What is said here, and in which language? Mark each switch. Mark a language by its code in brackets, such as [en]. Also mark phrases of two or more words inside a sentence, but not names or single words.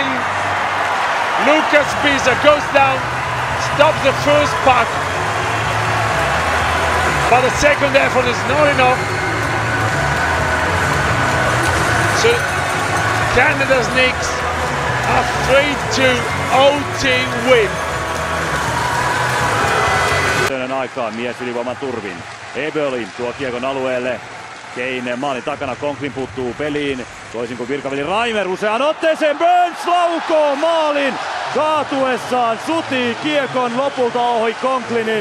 [en] Lucas Pisa goes down, stops the first puck, but the second effort is not enough. So Canada's Knicks a 3-2 OT win. [fi] Aikaan mies ylivoiman turvin. Eberle tuo kiekon alueelle. Kane maalin takana, Conklin puuttuu peliin. Toisin kuin virkaveli Reimer useaan otteeseen. Burns laukoo maalin. Kaatuessaan sutii kiekon lopulta ohi Conklinin.